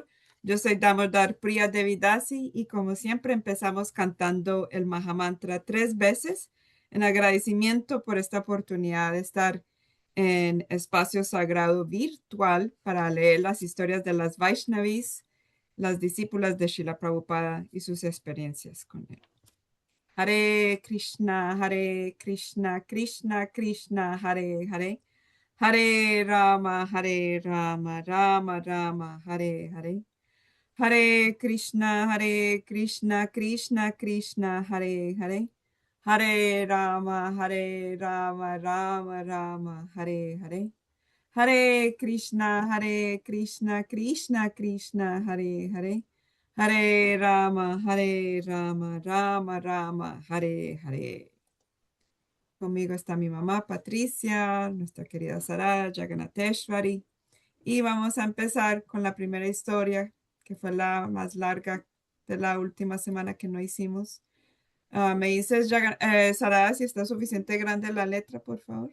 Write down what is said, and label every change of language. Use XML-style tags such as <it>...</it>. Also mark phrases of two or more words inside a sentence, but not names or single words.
<es>Yo soy Damodar Priya Devidasi y como siempre empezamos cantando el Mahamantra 3 veces en agradecimiento por esta oportunidad de estar en espacio sagrado virtual para leer las historias de las Vaishnavis, las discípulas de Srila Prabhupada y sus experiencias con él. Hare Krishna, Krishna Krishna, Hare Hare. Hare Rama, Rama Rama, Hare Hare. Hare Krishna, Krishna Krishna, Hare Hare. Hare Rama, Rama Rama, Hare Hare. Hare Krishna, Krishna Krishna, Hare Hare. Hare Rama, Rama Rama, Hare Hare. Conmigo está mi mamá Patricia, nuestra querida Sara Jagannatheshwari. Y vamos a empezar con la primera historia, que fue la más larga de la última semana que no hicimos. Me dices, Sara, si está suficiente grande la letra, por favor.</es>